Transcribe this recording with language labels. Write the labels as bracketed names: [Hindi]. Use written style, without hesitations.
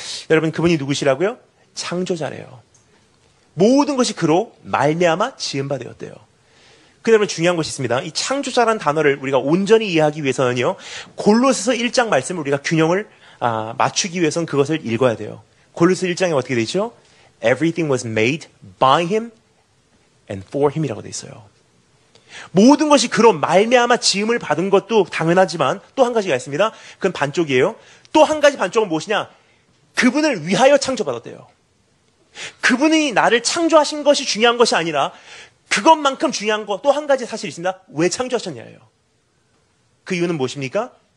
[Korean] 여러분, 그분이 누구시라고요? 창조자래요. 모든 것이 그로 말미암아 지은 바 되었대요. 그다음에 중요한 것이 있습니다. 이 창조자라는 단어를 우리가 온전히 이해하기 위해서는요, 골로새서 1장 말씀을 우리가 균형을 맞추기 위해서는 그것을 읽어야 돼요. 골로새 1장에 어떻게 되어 있죠? [English] Everything was made by him and for him이라고 [Korean] 되어 있어요. 모든 것이 그로 말미암아 지음을 받은 것도 당연하지만 또 한 가지가 있습니다. 그건 반쪽이에요. 또 한 가지 반쪽은 무엇이냐? 그분을 위하여 창조받았대요. 그분이 나를 창조하신 것이 중요한 것이 아니라 그것만큼 중요한 것 또 한 가지 사실이 있습니다. 왜 창조하셨냐예요. 그 이유는 무엇입니까?